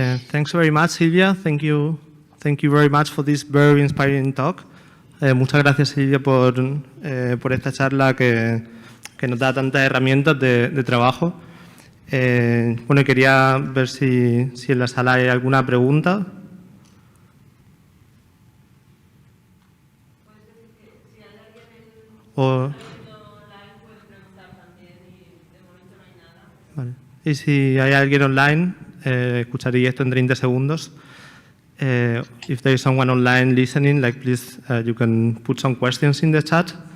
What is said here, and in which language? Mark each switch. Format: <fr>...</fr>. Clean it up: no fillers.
<en>Thanks very much, Silvia. Thank you very much for this very inspiring talk.</en> <es>Muchas gracias, Silvia, por esta charla que nos da tantas herramientas de trabajo. Bueno, quería ver si en la sala hay alguna pregunta. Vale. Y si hay alguien online, escucharía esto en 30 segundos.</es> <en>If there is someone online listening, like please, you can put some questions in the chat.</en>